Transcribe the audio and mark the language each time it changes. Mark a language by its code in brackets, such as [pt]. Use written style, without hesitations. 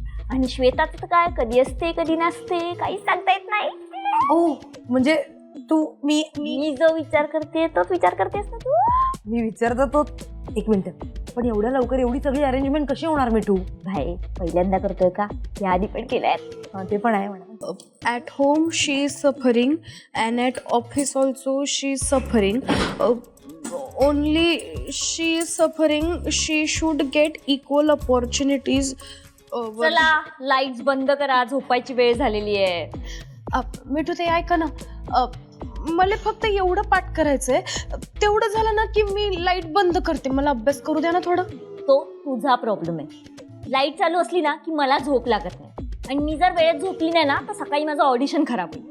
[mr] आणि श्वेताचं तर काय, कधी असते कधी नसते, काहीच सांगता येत नाही. ओ म्हणजे तू मी मी जो विचार करते तोच विचार करतेस ना तू. मी विचारतो तो. एक मिनिट, पण एवढ्या लवकर एवढी सगळी अरेंजमेंट कशी होणार मिठू? भाई पहिल्यांदा करतोय का, या आधी पण केलंय. ते पण आहे म्हणा. [en] At home she is suffering and at office also she is suffering. Only she is suffering, she should get equal opportunities. [mr] चला लाईट्स बंद करा, झोपायची वेळ झालेली आहे. मिठू ते ऐका ना, मला फक्त एवढं पाठ करायचंय, तेवढं झालं ना की मी लाईट बंद करते, मला अभ्यास करू द्या ना थोडं. तो तुझा प्रॉब्लेम आहे. लाईट चालू असली ना की मला झोप लागत नाही, आणि मी जर वेळेत झोपली नाही ना तर सकाळी माझं ऑडिशन खराब होईल.